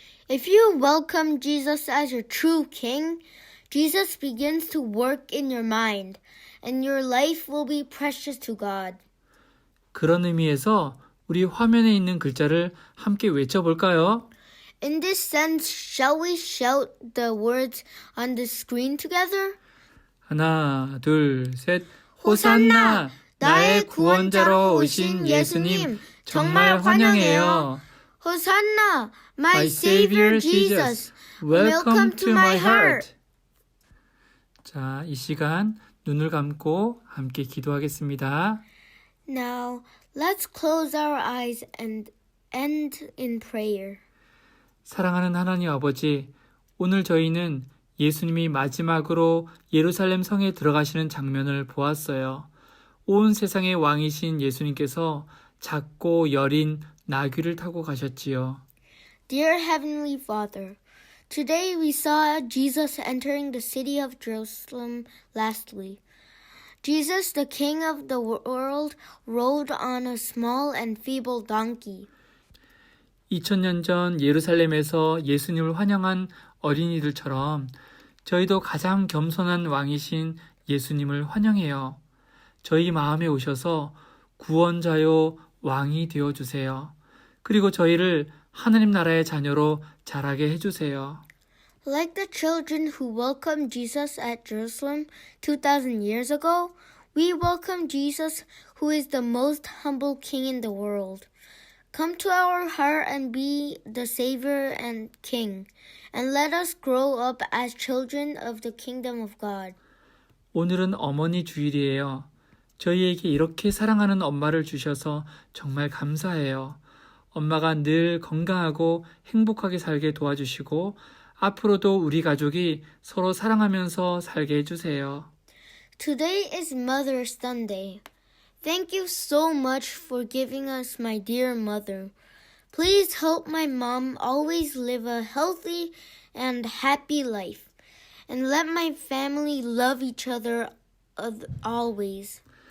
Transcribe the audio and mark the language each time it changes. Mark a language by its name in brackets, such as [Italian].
[English] If you welcome Jesus as your true King, Jesus begins to work in your mind, and your life will be precious to God. [Korean] 그런 의미에서 우리 화면에 있는 글자를 함께 외쳐볼까요? [English] In this sense, shall we shout the words on the screen together? [Korean] 하나, 둘, 셋. 호산나! 호산나! 나의 구원자로 오신 예수님 정말 환영해요. [English] Hosanna, my Savior Jesus, welcome to my heart. [Korean] 자, 이 시간 눈을 감고 함께 기도하겠습니다. [English] Now, let's close our eyes and end in prayer. [Korean] 사랑하는 하나님 아버지, 오늘 저희는 예수님이 마지막으로 예루살렘 성에 들어가시는 장면을 보았어요. 온 세상의 왕이신 예수님께서 작고 여린 나귀를 타고 가셨지요. [English] Dear Heavenly Father, today we saw Jesus entering the city of Jerusalem lastly. Jesus, the King of the world, rode on a small and feeble donkey. [Korean] 2000년 전 예루살렘에서 예수님을 환영한 어린이들처럼 저희도 가장 겸손한 왕이신 예수님을 환영해요. 저희 마음에 오셔서 구원자요 왕이 되어주세요. 그리고 저희를 하나님 나라의 자녀로 자라게 해주세요. [English] Like the children who welcomed Jesus at Jerusalem 2,000 years ago, we welcome Jesus, who is the most humble King in the world. Come to our heart and be the Savior and King, and let us grow up as children of the kingdom of God. [Korean] 오늘은 어머니 주일이에요. 저희에게 이렇게 사랑하는 엄마를 주셔서 정말 감사해요. 엄마가 늘 건강하고 행복하게 살게 도와주시고 앞으로도 우리 가족이 서로 사랑하면서 살게 해주세요. [English] Today is Mother's Sunday. Thank you so much for giving us my dear mother. Please help my mom always live a healthy and happy life. And let my family love each other always.